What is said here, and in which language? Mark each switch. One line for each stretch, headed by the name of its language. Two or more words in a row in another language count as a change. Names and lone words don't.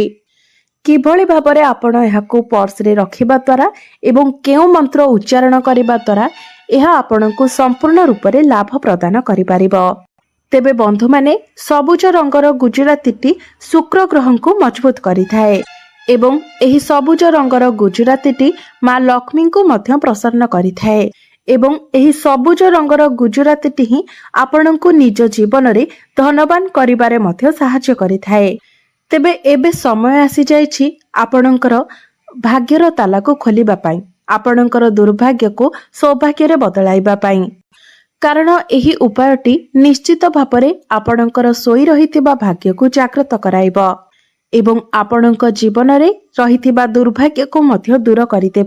Odia: କିଭଳି ଭାବରେ ଆପଣ ଏହାକୁ ପର୍ସ ରେ ରଖିବା ଦ୍ୱାରା ଏବଂ କେଉଁ ମନ୍ତ୍ର ଉଚ୍ଚାରଣ କରିବା ଦ୍ୱାରା ଏହା ଆପଣଙ୍କୁ ସମ୍ପୂର୍ଣ୍ଣ ରୂପ ରେ ଲାଭ ପ୍ରଦାନ କରି ପାରିବ। ତେବେ ବନ୍ଧୁ ମାନେ ସବୁଜ ରଙ୍ଗର ଗୁଜରାତୀଟି ଶୁକ୍ର ଗ୍ରହ କୁ ମଜବୁତ କରି ଥାଏ ଏବଂ ଏହି ସବୁଜ ରଙ୍ଗର ଗୁଜରାତୀଟି ମା ଲକ୍ଷ୍ମୀ ଙ୍କୁ ମଧ୍ୟ ପ୍ରସନ୍ନ କରି ଥାଏ ଏବଂ ଏହି ସବୁଜ ରଙ୍ଗର ଗୁଜରାତୀଟି ହିଁ ଆପଣଙ୍କୁ ନିଜ ଜୀବନ ରେ ଧନବାନ କରିବାରେ ମଧ୍ୟ ସହାୟ କରି ଥାଏ। ତେବେ ଏବେ ସମୟ ଆସି ଯାଇଛି ଆପଣଙ୍କର ଭାଗ୍ୟର ତାଲାକୁ ଖୋଲିବା ପାଇଁ, ଆପଣଙ୍କର ଦୁର୍ଭାଗ୍ୟକୁ ସୌଭାଗ୍ୟରେ ବଦଳାଇବା ପାଇଁ। କାରଣ ଏହି ଉପାୟଟି ନିଶ୍ଚିତ ଭାବରେ ଆପଣଙ୍କର ଶୋଇ ରହିଥିବା ଭାଗ୍ୟକୁ ଜାଗ୍ରତ କରାଇବ ଏବଂ ଆପଣଙ୍କ ଜୀବନରେ ରହିଥିବା ଦୁର୍ଭାଗ୍ୟକୁ ମଧ୍ୟ ଦୂର କରିଦେବ।